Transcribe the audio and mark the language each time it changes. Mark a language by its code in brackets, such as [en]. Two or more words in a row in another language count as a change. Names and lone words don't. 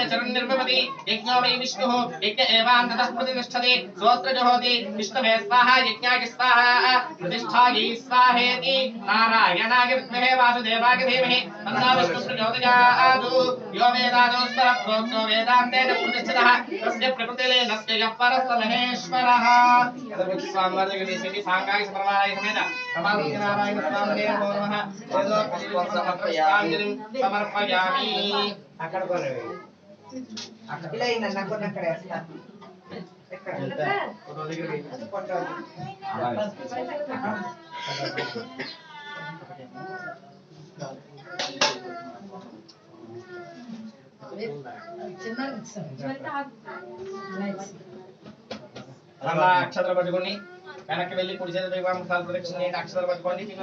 [sa] चरन्निर्भवति यज्ञो वै विष्णुः यज्ञ एवान्ततः प्रतिष्ठति श्रोत्रजुहोति विष्णवे स्वाहा यज्ञाय स्वाहा प्रतिष्ठायै स्वाहेति नारायणाय विद्महे वासुदेवाय धीमहि तन्नो विष्णुः प्रचोदयात् यो वेदादौ स्वरप्रोक्तो वेदान्तेन प्रतिष्ठितः तस्य प्रकृतिलीनस्य यः परस्य महेश्वरः स्वामिवार जगदीश्वरी सांगाय समर्पयामि समेत समाधिनारायण स्वामिने नमो नमः समर्पयामि [te] అక్కడ కొనవి ఇలా అయిందన్న కొన్ని అక్కడ వేస్తా ఫోటో దగ్గర వెయ్యి. అలా అక్షతలు పట్టుకోండి వెనక్కి వెళ్ళి కుడి చేతి వైపు సార్ ప్రదక్షిణ చేయండి అక్షతలు పట్టుకోండి